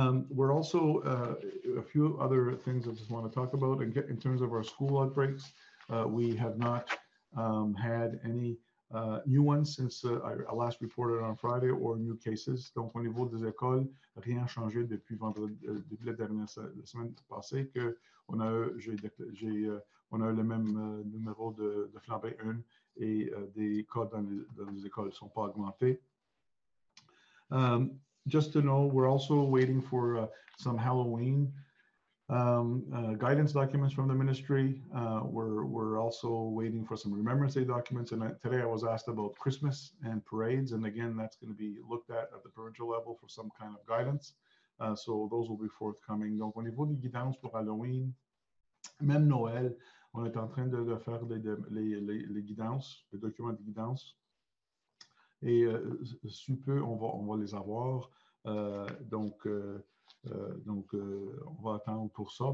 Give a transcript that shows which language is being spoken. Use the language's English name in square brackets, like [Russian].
[English] We're also a few other things I just want to talk about in terms of our school outbreaks. We have not had any new ones since I last reported on Friday or new cases. [French] Donc, au niveau des écoles, rien changé depuis vendredi, depuis la semaine passée que on a eu le même numéro de flambée 1 et des cas dans les écoles ne sont pas augmentés. [English] Just to know, we're also waiting for some Halloween guidance documents from the ministry. We're also waiting for some Remembrance Day documents. And today I was asked about Christmas and parades. And again, that's going to be looked at the provincial level for some kind of guidance. So those will be forthcoming. [French] Donc, au niveau des guidances pour Halloween, même Noël, on est en train de faire les guidances, les documents de guidance. Et sous peu, on va les avoir. Donc, on va attendre pour ça.